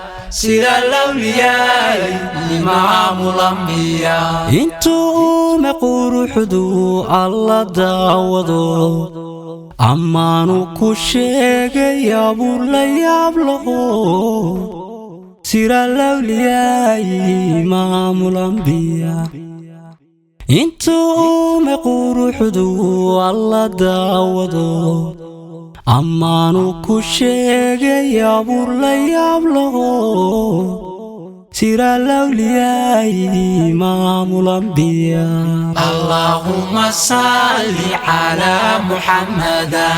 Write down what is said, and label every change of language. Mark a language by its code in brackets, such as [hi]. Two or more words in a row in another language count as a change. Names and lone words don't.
[ar] سر الأولياء إمام الأنبياء. [so] Intuu uume quruxdu Alla daawado. Ammaanu ku sheegay abuur la yaab laho. [ar] سر الأولياء إمام الأنبياء. [so] Intuu uume quruxdu Alla daawado. Ammaanu ku sheegay abuur la yaab laho. [ar] سر الأولياء إمام الأنبياء. اللهم صل على محمد.